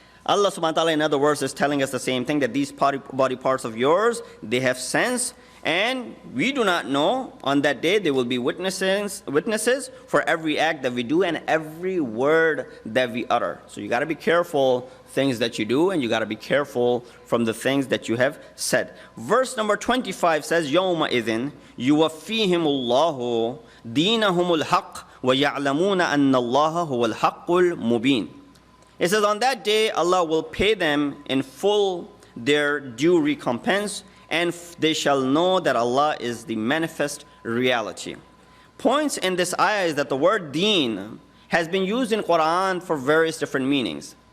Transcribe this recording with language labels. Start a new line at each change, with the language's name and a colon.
English: Allah subhanahu wa ta'ala, in other words, is telling us the same thing, that these body parts of yours, they have sense, and we do not know. On that day, there will be witnesses for every act that we do and every word that we utter. So you got to be careful things that you do, and you got to be careful from the things that you have said. Verse number 25 says,
Arabic: يَوْمَ إِذٍ يُوَفِّيهِمُ اللَّهُ دِينَهُمُ الْحَقِّ وَيَعْلَمُونَ أَنَّ اللَّهَ هُوَ الْحَقُّ الْمُبِينَ.
English: It says, on that day, Allah will pay them in full their due recompense, and they shall know that Allah is the manifest reality. Points in this ayah is that the word deen has been used in Quran for various different meanings.